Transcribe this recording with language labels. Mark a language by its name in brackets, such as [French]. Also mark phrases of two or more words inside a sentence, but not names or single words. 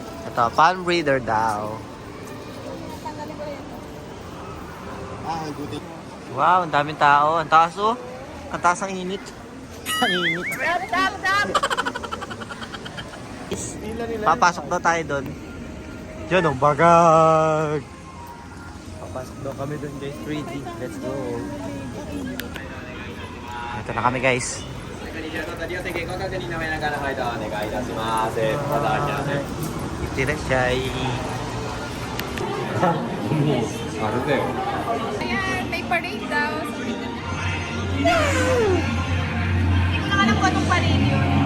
[Filipino] Ito, [English] palm breeder [Filipino] daw. Wow, ang daming tao. Ang taas oh. Ang taas ang init. Ang init. Papasok daw tayo doon. Yun oh, bagag. Papasok daw kami doon guys. [English] 3D. Let's go. [Filipino] Ito na kami guys. [Japanese] いってらっしゃい。 [Filipino] Ayan, may parade daw. Hindi ko lang alam kung anong parade yun.